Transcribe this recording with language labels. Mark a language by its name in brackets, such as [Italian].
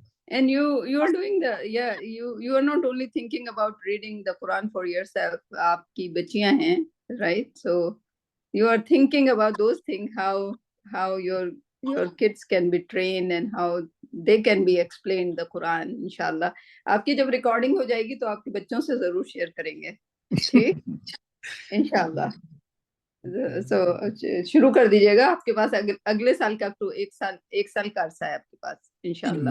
[English] And you are doing you are not only thinking about reading the Quran for yourself. [Urdu] آپ کی بچیاں ہیں، right. [English] So you are thinking about those things, how your kids can be trained and how they can be explained the Quran. [Urdu] انشاءاللہ آپ کی جب recording ہو جائے گی تو آپ کے بچوں سے ضرور شیئر کریں گے، ٹھیک. انشاءاللہ. سو شروع کر دیجیے گا. آپ کے پاس اگلے سال کا تو ایک سال کا عرصہ ہے آپ کے پاس، انشاءاللہ.